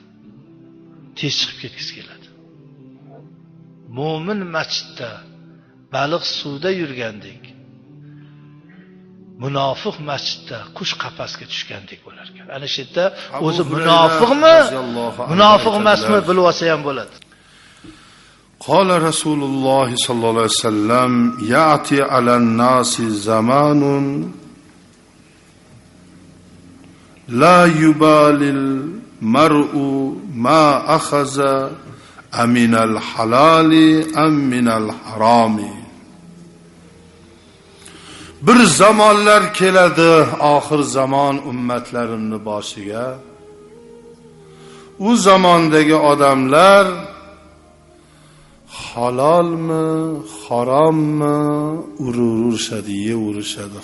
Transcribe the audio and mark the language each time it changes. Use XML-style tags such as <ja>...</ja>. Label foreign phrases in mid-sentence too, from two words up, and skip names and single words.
<uz>Tez chiqib ketgisi keladi. Mo'min masjidda baliq suvda yurgandek, munofiq masjidda qush qafasga tushgandek bo'lar ekan. Ana shu yerda o'zi munofiqmi, munofiq emasmi bilib olsa ham bo'ladi.</uz> <ar>قال رسول الله صلى الله عليه وسلم يأتي على الناس زمان لا يبالي المرء ما أخذ أمن الحلال أم من الحرام.</ar> <uz>Bir zamonlar keladi, oxir zamon ummatlarimning boshiga. U zamondagi odamlar halolmi, harommi urishadi, yevrishadi.</uz>